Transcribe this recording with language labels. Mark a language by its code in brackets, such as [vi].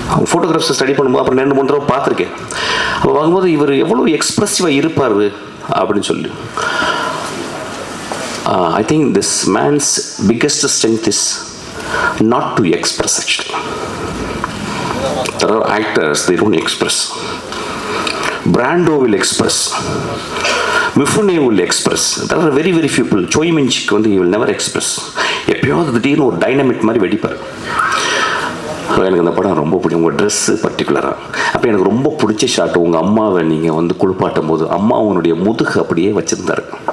[ta] ஃபோட்டோகிராஃப்ஸை study பண்ணும்போது அப்புறம் 2-3 தடவை பார்த்துருக்கேன். அப்போ பார்க்கும்போது இவர் எவ்வளோ எக்ஸ்ப்ரெசிவாக இருப்பார் அப்படின்னு சொல்லி. [en] I think this man's biggest strength is not to express. Actually There are actors, they don't express. Brando will express. Mifune will express. There are very very few people. Choi Min-sik வந்து he will never express. [ta] எப்பயாவது திடீர்னு ஒரு dynamic மாதிரி வெடிப்பார். எனக்கு அந்த படம் ரொம்ப பிடிக்கும். உங்கள் ட்ரெஸ்ஸு பர்டிகுலராக. அப்போ எனக்கு ரொம்ப பிடிச்ச ஷாட், உங்கள் அம்மாவை நீங்கள் வந்து குளிப்பாட்டும் போது அம்மா உன்னுடைய முதுகு அப்படியே வச்சுருந்தார்.